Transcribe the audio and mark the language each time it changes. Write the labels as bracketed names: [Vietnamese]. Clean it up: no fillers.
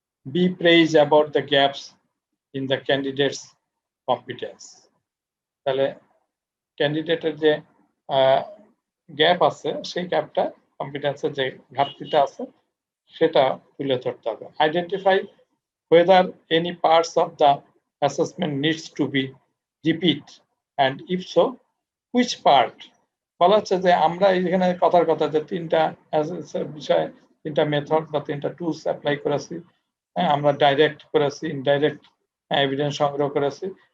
[English] Be praised about the gaps in the candidate's competence। [Bangla] তাহলে ক্যান্ডিডেটের যে গ্যাপ আছে, সেই গ্যাপটা, কম্পিটেন্সের যে ঘাটতিটা আছে, সেটা তুলে ধরতে হবে। [English] Identify whether any parts of the assessment needs to be repeat and if so which part। [Bangla] বলা হচ্ছে যে আমরা এখানে কথার কথা যে তিনটা বিষয়, তিনটা মেথড বা তিনটা টুলস অ্যাপ্লাই করেছি। আমরা ডাইরেক্ট করেছি, ইনডাইরেক্ট এভিডেন্স সংগ্রহ করেছি।